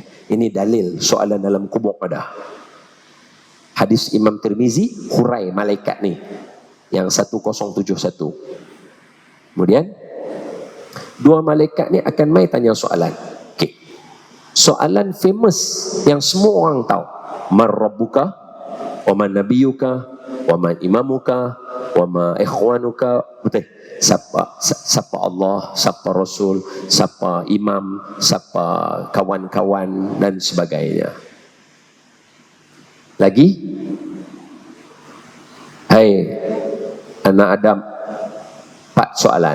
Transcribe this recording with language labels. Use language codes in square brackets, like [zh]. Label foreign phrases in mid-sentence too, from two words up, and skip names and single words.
[ms] Ini dalil soalan dalam kubur ada. Hadis Imam Tirmizi, hurai malaikat ni yang 1071. Kemudian dua malaikat ni akan mai tanya soalan. Okay. Soalan famous yang semua orang tahu. [ar] من ربك، ومن نبيك، ومن إمامك، وما إخوانك. [ms] Betul. Siapa Allah, siapa Rasul, siapa imam, siapa kawan-kawan dan sebagainya. Lagi, hai anak Adam, 4 soalan.